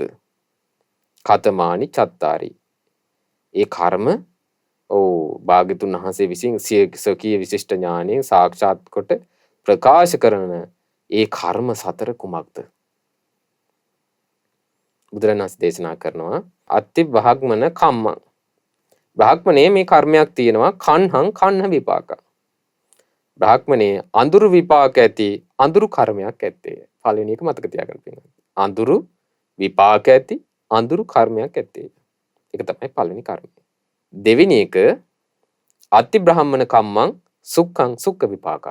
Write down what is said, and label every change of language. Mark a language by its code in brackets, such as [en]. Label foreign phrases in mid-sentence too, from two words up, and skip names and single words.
[pi] කතමානි චත්තාරි. [si] ඒ කර්ම භාගතුන් වහන්සේ විසින් සකීය විශිෂ්ට ඥානයෙන් සාක්ෂාත් කොට ප්‍රකාශ කරන ඒ කර්ම සතර කුමක්ද? බුදුරජාණන් වහන්සේ දේශනා කරනවා [pi] අත්ති බ්‍රාහ්මණ කම්මං. [si] බ්‍රාහ්මණේ මේ කර්මයක් තියෙනවා [pi] කන්හං කන්න විපාක. [si] බ්‍රාහ්මණේ අඳුරු විපාක ඇති අඳුරු කර්මයක් ඇත්තේ. පළවෙනි එක මතක තියාගන්න පින්න. අඳුරු විපාක ඇති අඳුරු කර්මයක් ඇත්තේ. ඒක තමයි පළවෙනි කර්මය. දෙවෙනි එක [pi] අති බ්‍රාහ්මණ කම්මං සුක්ඛං සුක්ඛ විපාකං.